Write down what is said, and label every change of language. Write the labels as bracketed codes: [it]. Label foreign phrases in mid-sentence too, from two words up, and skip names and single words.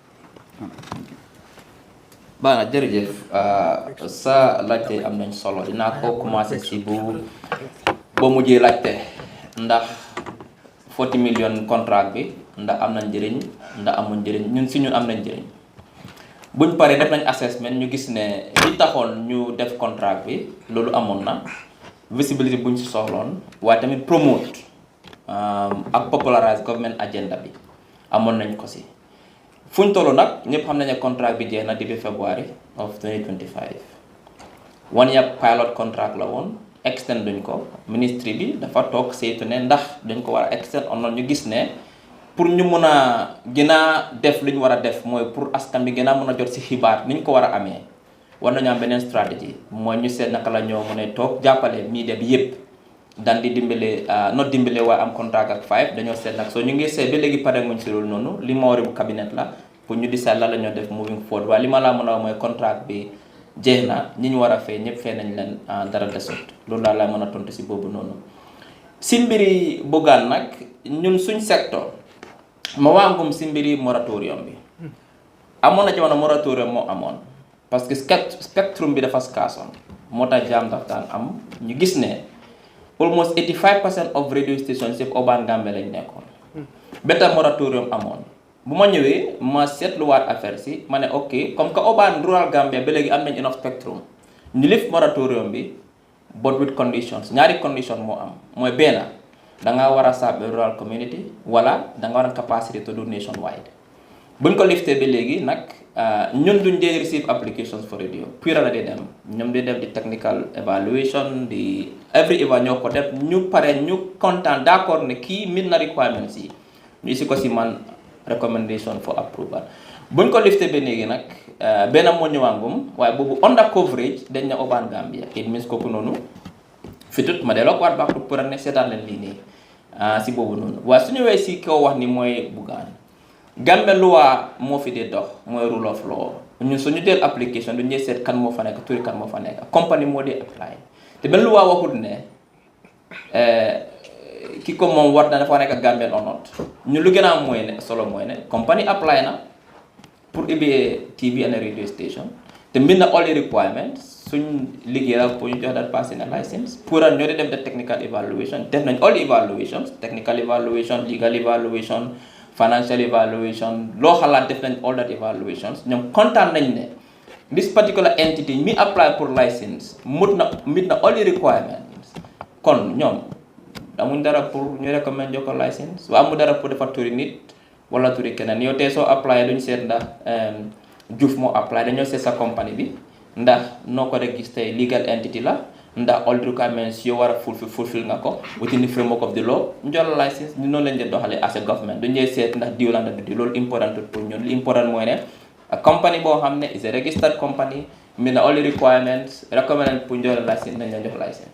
[wo] Bana jërëjëf sa laajte am nañ solo dinaa ko commencé ci boo mujjee laajte ndax 40 million contract bi ndax am nañ njëriñ ndax amuñ njëriñ ñun si ñun am nañ njëriñ buñ paree def nañ assessment ñu gis ne li taxoon ñu def contract bi loolu amoon na visibility buñ si soxloon waaye tamit promote ak [en] popularize government agenda [wo] bi amoon nañ ko si fuñ tollu nag ñëpp xam nañ ne contract bi jeex na depuis [en] February of 2025 one year pilot contract [wo] la woon extend duñ ko ministry bi dafa toog saytu ne ndax dañ ko war a extend on ñu gis ne pour ñu mën a gën a def li ñu war a def mooy pour askan bi gën a mën a jot si xibaar ni ñu ko war a amee war nañu am beneen stratégie mooy ñu seet naka la ñoo mën a toog jàppale media bi yëpp daan di dimbale not dimbale waaye am contract ak 5 dañoo seet nag soo ñu ngi seet ba léegi pare nguñ si loolu noonu li ma wari bu cabinet la pour ñu decide la ñoo def [en] moving forward [wo] waaye li ma laa mën a mooy contract bi jeex na ñi ñu war a fay ñëpp fay nañ leen dara desut loolu daal laa mën a tontu si boobu noonu si mbiri Bougane nag ñun suñ secteur ma waangum si mbiri moratorium bi amoon na jamono moratorium moo amoon [fr] parce que [wo] spectrum bi dafa skaasoon moo tax jaam daf daan am ñu gis ne almost [en] 85% of radio stations [wo] yëpp urban Gambia lañ nekkoon beta moratorium amoon bu ma ñëwee ma seetluwaat affaire si ma ne ok [fr] comme que [wo] urban rural Gambia ba léegi am nañ [en] enough spectrum [wo] ñu [en] lift moratorium [wo] bi [en] but with conditions [wo] ñaari condition moo am mooy benn danga war a serve rural community wala danga war a [en] capacity to do nationwide [wo] buñ ko liftee ba léegi nag ñun duñ dee [en] receive applications for radio [wo] pure la dee dem ñoom dee def di technical evaluation di every eva ñoo ko def ñu pare ñu content d'accord ne kii meet na requirements yi ñu si ko si man [en] recommendation for approval [wo] buñ ko liftee ba léegi nag benn moo ñëwaangum waaye boobu [en] under coverage [wo] dañ ne [en] urban Gambia it means [wo] kooku noonu fitut ma delloo ko waat baax pour ne seetaan leen lii nii si boobu noonu waaye su ñëwee si kaw wax ni mooy Bougane Gambia loi moo fi dee dox mooy [en] rule of law [wo] ñun suñu del application du ñuy seet kan moo fa nekk turi kan moo fa nekk compagnie moo dee apply te benn loi waxut ne ki ko moom war na dafa nekk [en] Gambian or not [wo] ñu lu gën a am mooy ne solo mooy ne compagnie apply na pour ubbi [en] TV and a radio station [wo] te mbind na [en] all the requirements [wo] suñ liggéey la pour ñu jox [en] that person a license [wo] pour ñoo di def [en] the technical evaluation [wo] def nañ [en] all the evaluations technical evaluation legal evaluation financial evaluation [wo] loo xalaat def nañ [en] all that evaluations [wo] ñoom kontaan nañ ne [en] this particular entity [wo] mi apply pour license meet na [en] all the [wo] requirements kon ñoom amuñ dara pour ñu recommend jox ko license wa amu dara pour defar turi nit wala turi keneen yow tey soo apply duñ seet ndax Diouf moo apply dañoo seet sa compagnie bi ndax noo ko registré [en] legal entity [wo] la ndax [en] all the requirements [wo] yoo war a fulfill nga ko [en] within the framework of the law [wo] ñu jox la license ñu noonu lañ leen doxalee [en] as a government [wo] duñu seet ndax diw la ndax du diw loolu important pour ñun li important mooy ne [en] a company [wo] boo xam ne [en] is a registered company [wo] mi na [en] all the requirements recommended [wo] pour ñu jox la license nañ leen jox license.